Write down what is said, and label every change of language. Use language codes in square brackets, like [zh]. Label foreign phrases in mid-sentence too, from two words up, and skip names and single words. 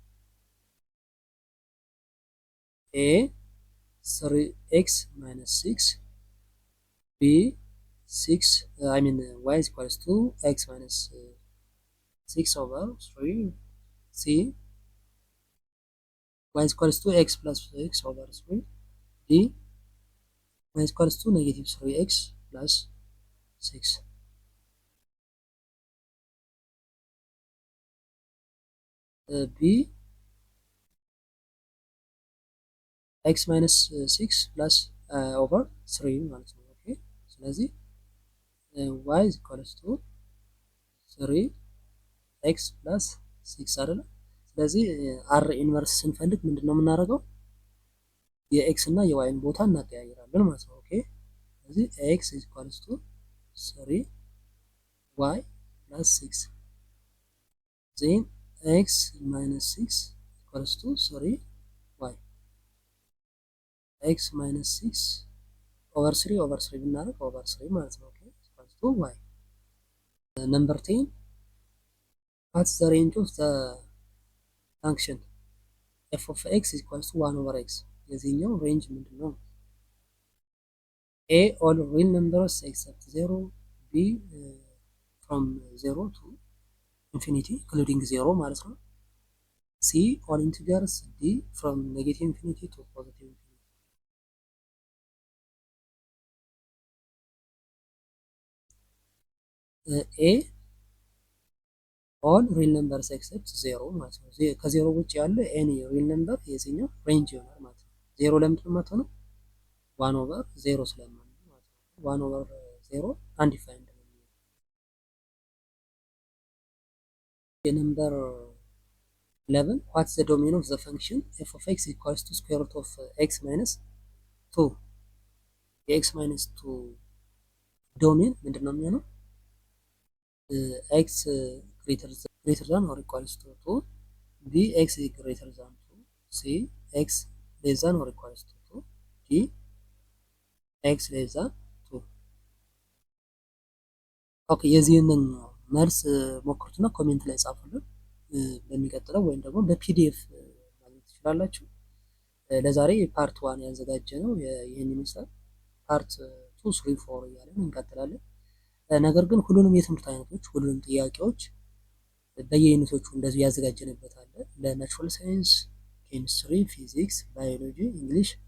[en] A 3x minus 6 b 6 y is equals to x minus 6 over 3 c y is equals to x plus 6 over 3 d y is equals to negative 3x plus 6 b x minus 6 plus over 3 [am] ማለት ነው። ኦኬ ስለዚህ [en] y is equals to 3x plus 6 [am] አይደለም። ስለዚህ r ኢንቨርስ ስንፈልግ ምንድነው የምናደርገው? የኤክስ እና የዋይን ቦታ እናቀያይራለን ማለት ነው። ኦኬ ስለዚህ [en] x is equals to 3y plus 6 then x minus 6 equals to 3y x minus 6 over 3 [am] ብናደርግ [en] over 3 [am] ማለት ነው። ኦኬ [en] equals to y number 10 what's the range of the function f of x is equals to 1 over x [am] የዚህኛው ሬንጅ ምንድነው? [en] a all real numbers except 0 b from 0 to infinity including 0 [am] ማለት ነው። [en] c all integers d from negative infinity to positive infinity a all real numbers except 0 [am] ማለት ነው። ከዜሮ ውጭ ያለ ኤኒ ሪል ነምበር የዚህኛው ሬንጅ ይሆናል ማለት ነው። 0 ለምንድን ነው የማትሆነው? 1 ኦቨር 0 ስለማንል ማለት ነው። 1 ኦቨር 0 አንዲፋይንድ ነው። የነምበር 11 [en] what is the domain of the function f of x equals to square root of x minus 2 [am] የx minus 2 ዶሜን ምንድን ነው የሚሆነው? [en] x greater than or equals to 2 b x greater than 2 c x less than or equals to 2 d x less than 2 [am] ኦኬ የዚህንን መልስ ሞክሩትና ኮሜንት ላይ ጻፉልን። በሚቀጥለው ወይም ደግሞ በፒዲኤፍ ማግኘት ትችላላችሁ። ለዛሬ ፓርት 1 ያዘጋጀ ነው ይህን ይመስላል። ፓርት 2 3 4 እያለን እንቀጥላለን። ነገር ግን ሁሉንም የትምህርት አይነቶች ሁሉንም ጥያቄዎች በየዩኒቶቹ እንደዚህ ያዘጋጀንበት አለ። ለናቹራል ሳይንስ፣ ኬሚስትሪ፣ ፊዚክስ፣ ባዮሎጂ፣ እንግሊሽ